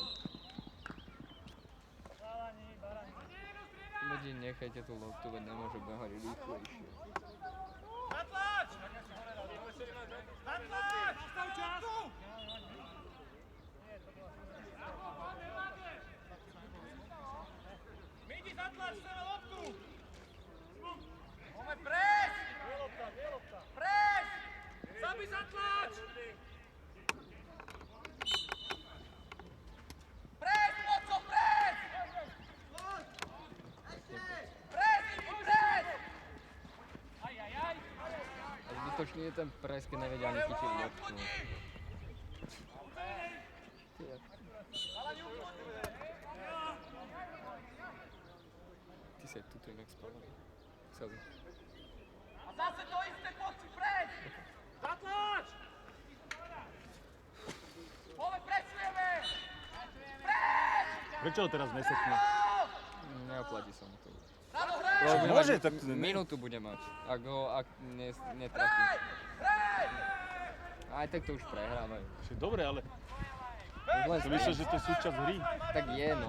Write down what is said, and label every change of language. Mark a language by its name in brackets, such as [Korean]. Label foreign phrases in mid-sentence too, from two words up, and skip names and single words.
[Slovak] Ľudí, nechajte tú loptu, veď nemôže behať rýchlejšie. Zatlač! Zatlač! Zastav čas! Midi, zatlač, chceme loptu! Máme pres! Pres! Sabi, zatlač! Pres, moco, pres! Pres, Midi, pres! Ajajaj! A zbytočný je ten pres, keď nevedia ani chytiť loptu. Ty si aj tuto inak spávaný. Celý. A zase to isté, poďte pres! Zatlač! Pole, presujeme! Pres! Prečo ho teraz nesekne? Neoplatí sa mu to. Rado, hraj! Lebo Môže, len tak... minútu bude mať, ak netrafí. Hraj! Aj tak to už prehrávajú. Však dobre, ale Už len to myslíš, že to je súčasť hry? tak je, no.